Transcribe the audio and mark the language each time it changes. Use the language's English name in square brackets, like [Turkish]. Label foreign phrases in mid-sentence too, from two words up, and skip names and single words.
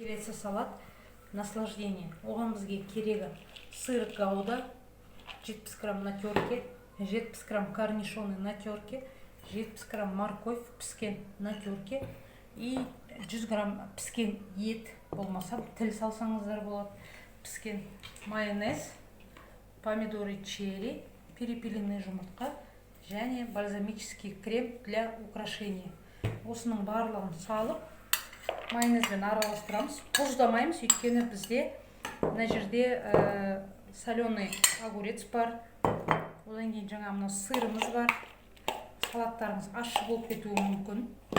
[Kazakh] Келесі [Russian] салат наслаждение. [Kazakh] Оған бізге керегі [Russian] сыр гауда [Kazakh] 70 грамм [Russian] на терке, [Kazakh] 70 грамм [Russian] корнишоны на терке, [Kazakh] 70 грамм морковь піскен [Russian] на терке [Kazakh] и 100 грамм піскен ет, болмаса тіл салсаңыздар болады, піскен майонез, [Russian] помидоры черри, [Kazakh] перепелиный жұмыртқа және [Russian] бальзамический крем для украшения. [Kazakh] Осының барлығын салып, майонезбен араластырамыз. Тұздамаймыз, өйткені бізде мына жерде [Russian] соленый огурец [Kazakh] бар. Одан кейін жаңа мына сырымыз бар. Салаттарымыз ащы болып кетуі мүмкін.